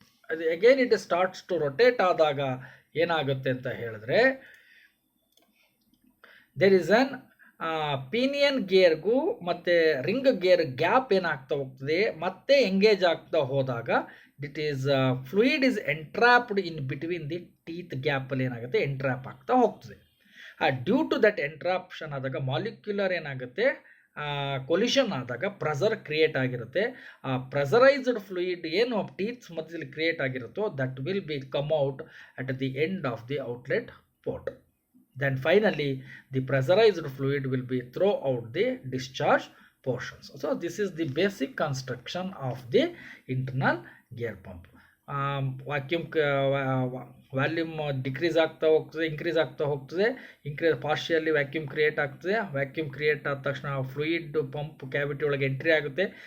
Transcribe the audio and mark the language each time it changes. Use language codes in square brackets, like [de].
[kn] ಅದು [en] again it is starts to rotate [kn] ಆದಾಗ ಏನಾಗುತ್ತೆ ಅಂತ ಹೇಳಿದ್ರೆ, ದೇರ್ ಇಸ್ ಅನ್ ಪಿನಿಯನ್ ಗೇರ್ಗೂ ಮತ್ತು ರಿಂಗ್ ಗೇರ್ ಗ್ಯಾಪ್ ಏನಾಗ್ತಾ ಹೋಗ್ತದೆ, ಮತ್ತೆ ಎಂಗೇಜ್ ಆಗ್ತಾ ಹೋದಾಗ [en] it is fluid is entrapped in between the teeth [kn] ಗ್ಯಾಪಲ್ಲಿ ಏನಾಗುತ್ತೆ, ಎಂಟ್ರಾಪ್ ಆಗ್ತಾ ಹೋಗ್ತದೆ. [en] due to that [kn] ಎಂಟ್ರಾಪ್ಷನ್ ಆದಾಗ ಮಾಲಿಕ್ಯುಲರ್ ಏನಾಗುತ್ತೆ, ಕೊಲಿಷನ್ ಆದಾಗ ಪ್ರೆಷರ್ ಕ್ರಿಯೇಟ್ ಆಗಿರುತ್ತೆ. ಆ ಪ್ರೆಷರೈಸ್ಡ್ ಫ್ಲೂಯಿಡ್ ಏನು ಟೀತ್ಸ್ ಮಧ್ಯದಲ್ಲಿ create ಆಗಿರುತ್ತೋ [en] That will be come out at the end of the outlet port. Then finally the pressurized fluid will be throw out the discharge portions. So this is the basic construction of the internal gear pump. [kn] Vacuum volume decrease ಆಗ್ತಾ ಹೋಗ್ತದೆ, increase ಆಗ್ತಾ ಹೋಗ್ತದೆ. Partially vacuum create ಆಗ್ತದೆ. Vacuum create ಆದ ತಕ್ಷಣ fluid pump cavity ಒಳಗೆ entry ಆಗುತ್ತೆ.